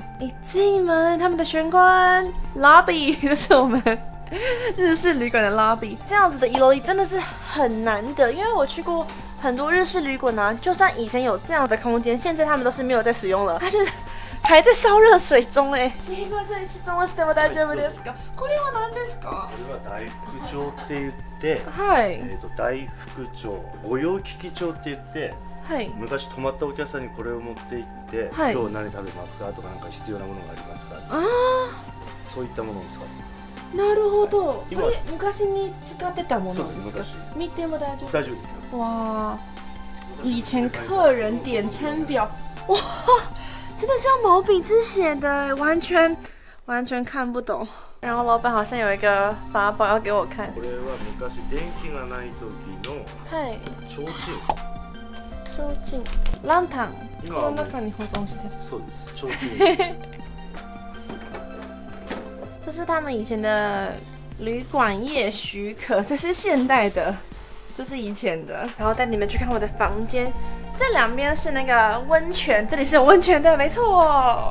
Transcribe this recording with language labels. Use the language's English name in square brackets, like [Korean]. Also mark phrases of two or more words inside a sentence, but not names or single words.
[Chinese] 一进门，他们的玄关 lobby 这是我们日式旅馆的 lobby。这样子的一楼一真的是很难得，因为我去过很多日式旅馆啊，就算以前有这样的空间，现在他们都是没有在使用了，它是还在烧热水中哎。 [Japanese] すいません、質問しても大丈夫ですか？これは何ですか？これは大福帳って言って、はい。大福帳、御用聞き帳って言って。はい、昔泊まったお客さんにこれを持って行って、はい、今日何食べますかとかなんか必要なものがありますか、そういったものを使って。なるほど。これ昔に使ってたものですか？見ても大丈夫ですか？大丈夫ですよ。 [Chinese] 哇，以前客人点餐表，哇，真的是用毛笔字写的，完全看不懂。然后老板好像有一个法宝要给我看。 [Japanese] これは昔電気がない時の提灯。提灯、ランタン、この中に保存してる。そうです、提灯。 [Chinese] 这是他们以前的旅馆业许可，这是现代的，这是以前的。然后带你们去看我的房间，这两边是那个温泉，这里是有温泉的，没错。